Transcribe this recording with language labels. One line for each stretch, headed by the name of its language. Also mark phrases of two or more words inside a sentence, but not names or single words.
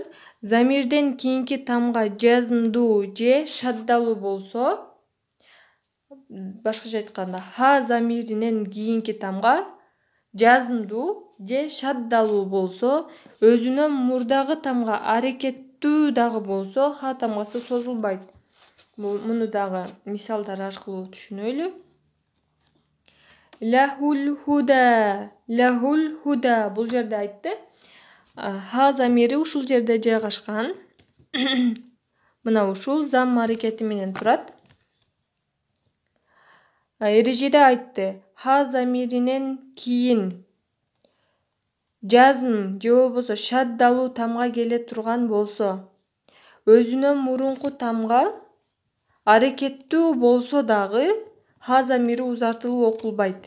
Kyrgyz: Замирден кийинки тамга жазмдуу же шаддалуу болсо, башкача айтканда ха замиринен кийинки тамга жазмдуу же шаддалуу болсо, өзүнөн мурдагы тамга аракеттүү дагы болсо, ха тамгасы созулбайт. Муну дагы мисалдар аркылуу түшүнөлү.
Arabic: له الهدى، له الهدى.
Kyrgyz: Бул жерде айтты. Ха замири ушул жерде жайгашкан. Мына ушул зам аракети менен турат. Эрежеде айтты. Ха замиринен кийин жазм же болбосо шаддалуу тамга келе турган болсо, өзүнөн мурунку тамга аракеттүү болсо дагы ха замири узартылуу окулбайт.